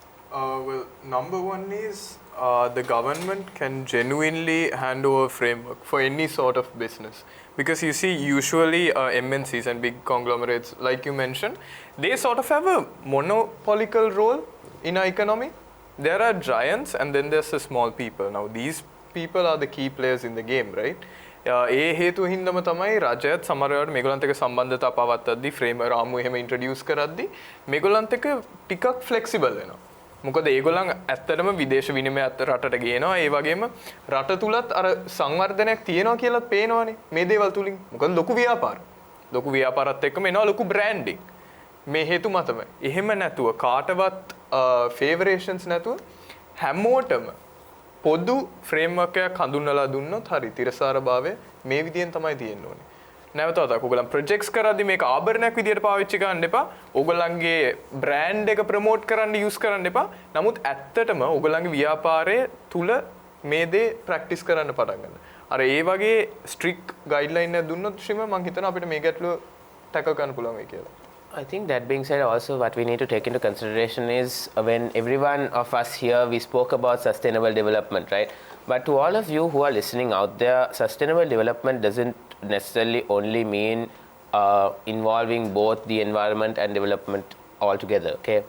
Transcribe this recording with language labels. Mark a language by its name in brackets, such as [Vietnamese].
[English] Well, number one is the government can genuinely hand over framework for any sort of business. Because you see, usually MNCs and big conglomerates, like you mentioned, they sort of have a monopolical role in our economy. There are giants and then there's the small people. Now, these people are the key players in the game, right? [Sinhala] ඒ හේතුව හින්දම තමයි රජයත් සමහර වෙලාවට මේගොල්ලන්ට එක්ක සම්බන්ධතා පවත්වද්දී frame රාමු එහෙම introduce කරද්දී මේගොල්ලන්ට එක්ක ටිකක් ෆ්ලෙක්සිබල් වෙනවා. මොකද ඒගොල්ලන් ඇත්තටම විදේශ විනිමය රටට ගේනවා. ඒ වගේම රට තුලත් අර සංවර්ධනයක් තියෙනවා කියලාත් පේනවනේ මේ දේවල් තුලින්. මොකද ලොකු ව්‍යාපාර. ලොකු ව්‍යාපාරات එක්කම එනවා ලොකු බ්‍රෑන්ඩින්. මේ හේතු මතමයි. එහෙම නැතුව කාටවත් ෆේවරේෂන්ස් නැතුව හැමෝටම පොදු ෆ්‍රේම්වර්ක් එකක් හඳුන්වලා දුන්නොත් හරි තිරසාරභාවය මේ විදියෙන් තමයි තියෙන්න ඕනේ. නැවත වතාවක් ඔයගොල්ලන් ප්‍රොජෙක්ට්ස් කරද්දී මේක ආභරණයක් විදියට පාවිච්චි කරන්න එපා. ඔයගොල්ලන්ගේ බ්‍රෑන්ඩ් එක ප්‍රොමෝට් කරන්න යූස් කරන්න එපා. නමුත් ඇත්තටම ඔයගොල්ලන්ගේ ව්‍යාපාරයේ තුල මේ දේ ප්‍රැක්ටිස් කරන්න පටන් ගන්න. අර ඒ වගේ [English] strict guidelines [Sinhala] එකක් දුන්නොත් ශ්‍රීම මම හිතනවා අපිට මේ ගැටලුව ටැකල් කරන්න පුළුවන් වෙයි කියලා. [English] I think that being said, also what we need to take into consideration is when everyone of us here, we spoke about sustainable development, right? But to all of you who are listening out there, sustainable development doesn't necessarily only mean involving both the environment and development altogether, okay?